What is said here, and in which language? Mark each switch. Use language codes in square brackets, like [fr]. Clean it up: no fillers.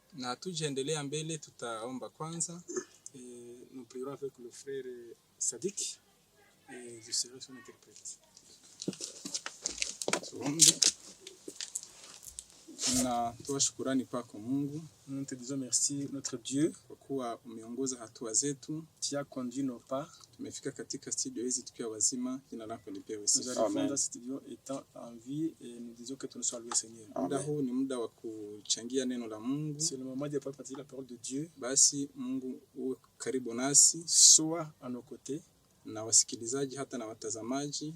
[sw] Na tujiendelea mbele tutaomba kwanza. [fr] Nous prierons avec le frère Sadik et je serai son interprète. [sw] Na toa shukrani kwako Mungu. [fr] Nous te disons merci notre Dieu [sw] kwa kuwa umeongoza hatua zetu. [fr] Tu as conduit nos pas. [sw] Tumefika katika studio hizi tukiwa wazima. Jina lako lipewe sifa. [fr] Nous arrivons dans studio étant en vie et nous disons que tu nous sois loué Seigneur. [sw] Muda huu ni muda wa kuchangia neno la Mungu. [fr] C'est le moment de partager la parole de Dieu. [sw] Basi Mungu uwe karibu nasi, [fr] sois à nos côtés. [sw] Na wasikilizaji hata na watazamaji,